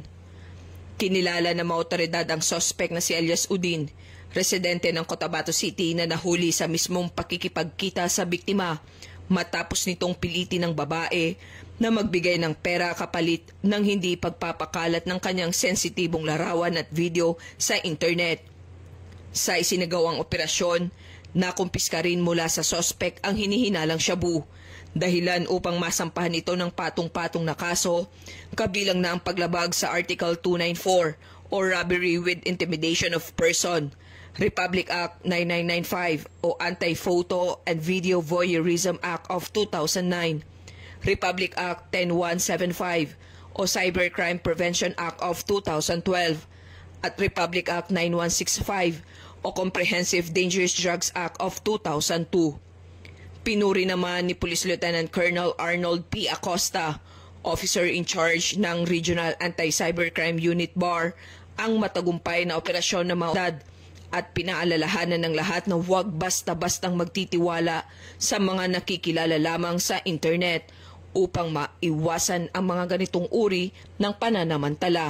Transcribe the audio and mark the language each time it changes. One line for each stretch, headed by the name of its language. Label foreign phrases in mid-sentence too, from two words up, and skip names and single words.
Filipino: Kinilala ng mga otoridad ang suspect na si Elias Udin, residente ng Cotabato City na nahuli sa mismong pakikipagkita sa biktima matapos nitong pilitin ng babae na magbigay ng pera kapalit ng hindi pagpapakalat ng kanyang sensitibong larawan at video sa internet. Sa isinagawang operasyon, nakumpiska rin mula sa suspect ang hinihinalang shabu, dahilan upang masampahan ito ng patong-patong na kaso, kabilang na ang paglabag sa Article 294
English: o robbery with intimidation of person, Republic Act 9995 o Anti-Photo and Video Voyeurism Act of 2009, Republic Act 10175 o Cybercrime Prevention Act of 2012 at Republic Act 9165 o Comprehensive Dangerous Drugs Act of 2002.
Filipino: Pinuri naman ni Police Lieutenant Colonel Arnold P. Acosta,
English: Officer in Charge
Filipino: ng Regional Anti-Cybercrime Unit BAR, ang matagumpay na operasyon ng mga otoridad at pinaalalahanan ng lahat na huwag basta-bastang magtitiwala sa mga nakikilala lamang sa internet upang maiwasan ang mga ganitong uri ng pananamantala.